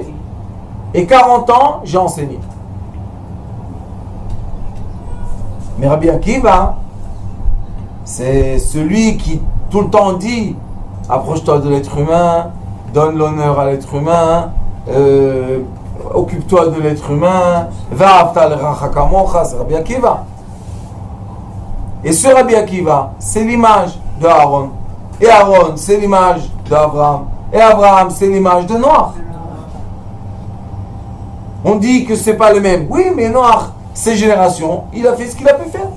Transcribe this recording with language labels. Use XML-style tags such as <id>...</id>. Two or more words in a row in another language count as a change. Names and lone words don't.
<fr>Et 40 ans, j'ai enseigné. Mais Rabbi Akiva, c'est celui qui tout le temps dit, approche-toi de l'être humain, donne l'honneur à l'être humain, occupe-toi de l'être humain,</fr> <he>ואהבת לרעך כמוך,</he> <fr>c'est Rabbi Akiva. Et ce Rabbi Akiva, c'est l'image de Aaron. Et Aaron, c'est l'image d'Abraham. Et Abraham, c'est l'image de Noach. On dit que c'est pas le même. Oui, mais Noach, ses générations, il a fait ce qu'il a pu faire.</fr>